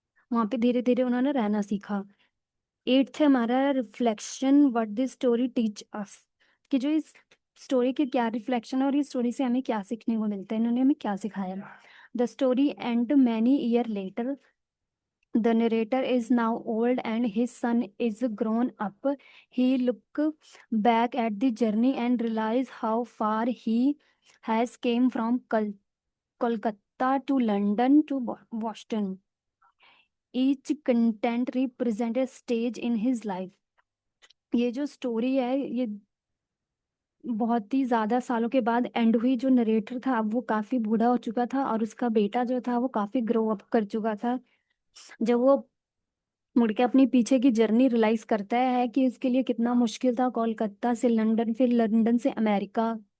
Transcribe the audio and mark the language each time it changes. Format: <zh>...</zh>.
<hi>वहां पे धीरे धीरे उन्होंने रहना सीखा। एट्थ है हमारा reflection,</hi> <en>what this story teach us,</en> <hi>कि जो इस स्टोरी के क्या रिफ्लेक्शन है और इस स्टोरी से हमें क्या सीखने को मिलता है, इन्होंने हमें क्या सिखाया।</hi> <en>The story and many year later. The narrator is now old and his son is grown up. He look back at the journey and realize how far he has came from Kolkata to London to Boston. Each content represent a stage in his life.</en> <hi>ये जो story है ये बहुत ही ज्यादा सालों के बाद and हुई। जो नरेटर था अब वो काफी बूढ़ा हो चुका था और उसका बेटा जो था वो काफी ग्रो अप कर चुका था। जब वो मुड़ के अपनी पीछे की जर्नी रियलाइज करता है कि उसके लिए कितना मुश्किल था, कोलकाता से लंदन, फिर लंदन से अमेरिका।</hi>